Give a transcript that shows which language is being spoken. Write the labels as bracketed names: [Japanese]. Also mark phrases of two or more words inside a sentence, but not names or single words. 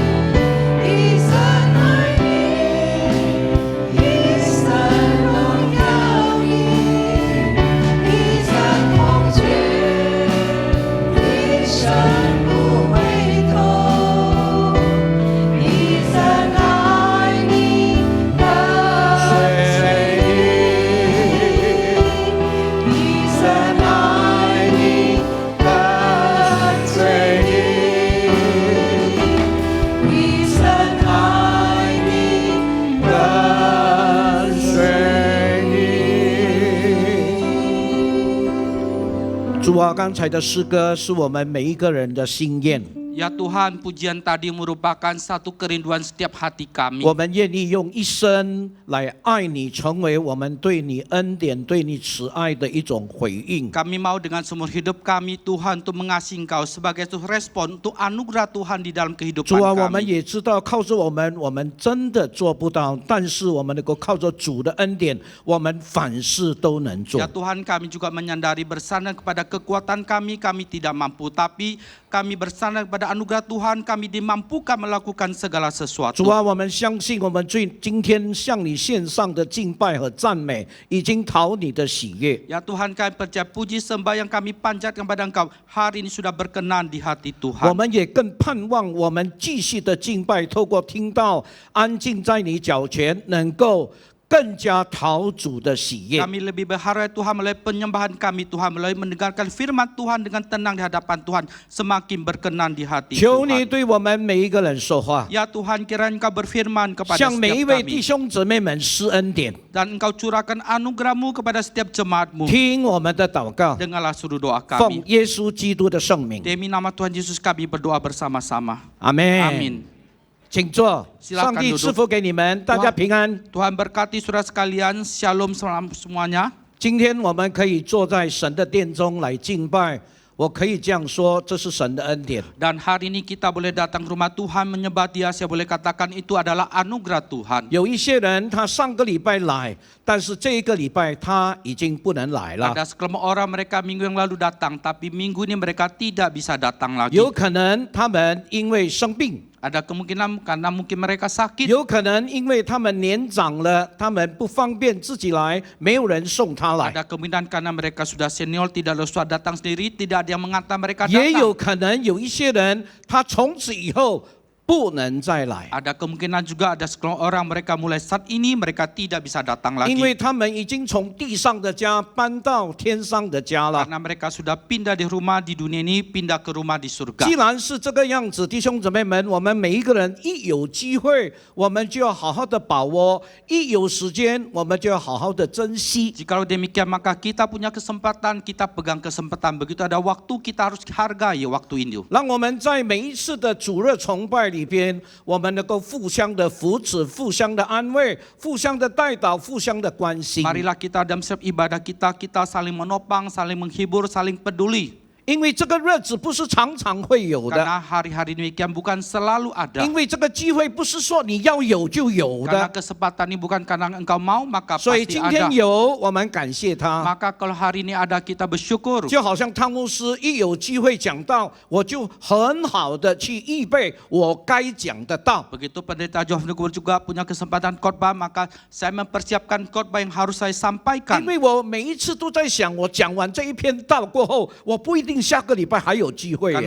[Chinese] 一生爱你，一生荣耀你，一生奉献，一生不回头，一生爱你，跟随你，一生爱你，跟随你。一生爱你，跟随你。主啊，刚才的诗歌是我们每一个人的心愿。 [Indonesian] Ya Tuhan, pujian tadi merupakan satu kerinduan setiap hati kami. [Chinese] 我们愿意用一生来爱你，成为我们对你恩典、对你慈爱的一种回应。 [Indonesian] Kami mau dengan seumur hidup kami Tuhan untuk mengasihi Engkau sebagai suatu respon untuk anugerah Tuhan di dalam kehidupan [Chinese] 主啊，我们 [Indonesian] kami. [Chinese] 也知道靠着我们真的做不到，但是我们能够靠着主的恩典，我们凡事都能做 [Indonesian] Ya。Tuhan, kami juga menyadari bersandar kepada kekuatan kami tidak mampu. Tapi kami bersandar kepada anugerah Tuhan, kami dimampukan melakukan segala [Chinese] 主 [Indonesian] sesuatu. [Chinese] 啊，我们相信我们今天向你献上的敬拜和赞美，已经讨你的喜悦。 [Indonesian] Ya Tuhan, kami percaya puji sembah yang kami panjatkan kepada Engkau hari ini sudah berkenan di hati [Chinese] 我 [Indonesian] Tuhan. [Chinese] 们也更盼望我们继续的敬拜，透过听到安静在你脚前，能够更加讨主的喜悦。 [Indonesian] Kami lebih berharap Tuhan melalui penyembahan kami Tuhan melalui mendengarkan firman Tuhan dengan tenang di hadapan Tuhan semakin berkenan di hati [Chinese] 求你 [Indonesian] Tuhan. [Chinese] 对我们每一个人说话， [Indonesian] Ya Tuhan, kiranya Engkau berfirman kepada [Chinese] 向每一 [Indonesian] setiap [Chinese] 位弟 [Indonesian] kami [Chinese] 兄姊妹们施恩典， [Indonesian] dan Engkau curahkan anugerah-Mu kepada setiap jemaat-Mu. [Chinese] 听我们的祷告， [Indonesian] Dengarlah suruh doa [Chinese] 奉 [Indonesian] kami. [Chinese] 耶稣基督的圣名， [Indonesian] Demi nama Tuhan Yesus kami berdoa bersama-sama. [Chinese] 阿门。 [Indonesian] Amin. [Chinese] 请坐， [Indonesian] Silakan [Chinese] 上帝 [Indonesian] duduk [Chinese] 赐福给你们，大家平安。 [Indonesian] Tuhan berkati saudara sekalian, shalom semuanya. [Chinese] 今天我们可以坐在神的殿中来敬拜，我可以这样说，这是神的恩典。 [Indonesian] Dan hari ini kita boleh datang ke rumah Tuhan menyembah Dia, saya boleh katakan itu adalah anugerah Tuhan. [Chinese] 有一些人他上个礼拜来，但是这一个礼拜他已经不能来了。 [Indonesian] Ada sekelompok orang mereka minggu yang lalu datang, tapi minggu ini mereka tidak bisa datang lagi. [Chinese] 有可能他们因为生病， [Indonesian] Ada kemungkinan karena mungkin mereka sakit. [Chinese] 有可能因为他们年长了，他们不方便自己来，没有人送他来。 [Indonesian] Ada kemungkinan karena mereka sudah senior, tidak bisa datang sendiri, tidak ada yang mengantar mereka [Chinese] 也有 [Indonesian] datang. [Chinese] 可能有一些人，他从此以后不能再来， [Indonesian] Ada kemungkinan juga ada sekelompok orang mereka mulai saat ini mereka tidak bisa datang [Chinese] 因为 [Indonesian] lagi. [Chinese] 他们已经从地上的家搬到天上的家了。 [Indonesian] Karena mereka sudah pindah di rumah di dunia ini, pindah ke rumah di surga. [Chinese] 既然是这个样子，弟兄姊妹们，我们每一个人一有机会，我们就要好好的把握；一有时间，我们就要好好的珍惜。 [Indonesian] Jikalau demikian maka kita punya kesempatan, kita pegang kesempatan. Begitu ada waktu kita harus hargai waktu ini. [Chinese] 让我们在每一次的主日崇拜里边，我们能够互相的扶持、互相的安慰、互相的带导、互相的关心。 [Indonesian] Marilah kita dalam setiap ibadah kita saling menopang, saling menghibur, saling peduli. [Chinese] 因为这个日子不是常常会有的， [Indonesian] Karena hari-hari demikian bukan selalu ada. [Chinese] 因为这个机会不是说你要有就有 [Indonesian] Karena [Chinese] 的。 [Indonesian] kesempatan ini bukan karena engkau mau maka [Chinese] 所以 [Indonesian] pasti [Chinese] 今天 [Indonesian] ada. [Chinese] 有，我们感谢他。 [Indonesian] Maka kalau hari ini ada kita bersyukur. [Chinese] 就好像汤牧师一有机会讲道，我就很好的去预备我该讲的道。 [Indonesian] Begitu pendeta Johan Nugur juga punya kesempatan khotbah, maka saya mempersiapkan khotbah yang harus saya sampaikan. [Chinese] 因为我每一次都在想，我讲完这一篇道过后，我不一定下个礼拜还有机会耶。